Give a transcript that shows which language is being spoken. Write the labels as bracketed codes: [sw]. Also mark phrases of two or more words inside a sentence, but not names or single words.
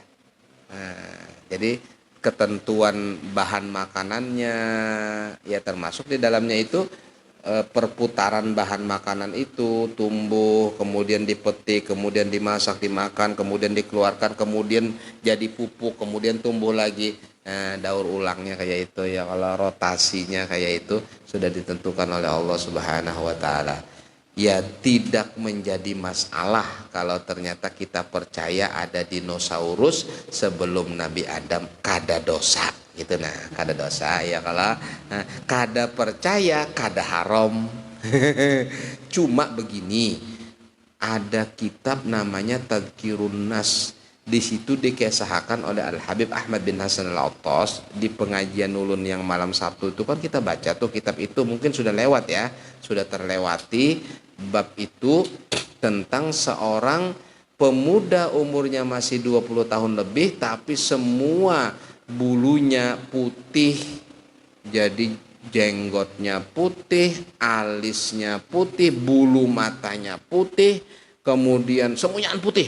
[id] Nah, jadi ketentuan bahan makanannya ya termasuk di dalamnya itu perputaran bahan makanan itu tumbuh, kemudian dipetik, kemudian dimasak, dimakan, kemudian dikeluarkan, kemudian jadi pupuk, kemudian tumbuh lagi. Daur ulangnya kayak itu ya, kalau rotasinya kayak itu sudah ditentukan oleh Allah [ar] Subhanahu wa taala. [id] Ya tidak menjadi masalah kalau ternyata kita percaya ada dinosaurus sebelum Nabi Adam kada dosa. [bjn] Gitu nah, kada dosa ya. Kalau kada percaya kada haram. [id] Cuma begini, ada kitab namanya Tadhkirun Nas. Di situ dikisahkan oleh Al-Habib Ahmad bin Hasan Al-Attas di pengajian ulun yang malam Sabtu itu kan kita baca tuh kitab itu, mungkin sudah lewat ya, sudah terlewati bab itu tentang seorang pemuda umurnya masih 20 tahun lebih tapi semua bulunya putih, jadi jenggotnya putih, alisnya putih, bulu matanya putih, kemudian semuanya putih.